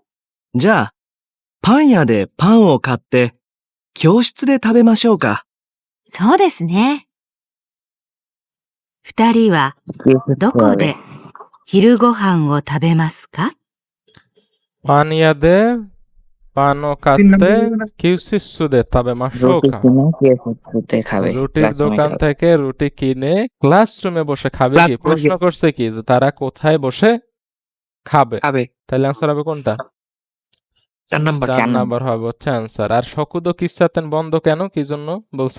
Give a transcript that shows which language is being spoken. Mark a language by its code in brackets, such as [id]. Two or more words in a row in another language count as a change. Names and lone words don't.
[ja] じゃあ、パン屋でパンを買って教室で食べましょうか。そうですね。二人はどこで昼ご飯を食べますか？パン屋でパンを買ってকিউসিসুで食べましょうか। [bn] রুটির দোকান থেকে রুটি কিনে ক্লাসরুমে বসে খাবে কি? প্রশ্ন করছে কি যে তারা কোথায় বসে খাবে। তাহলে অ্যান্সার হবে কোনটা? 4 নাম্বার। 4 নাম্বার হবে হচ্ছে অ্যান্সার। আর [ja] 食堂 喫茶店 [bn] বন্ধ কেন, কি জন্য বলছে?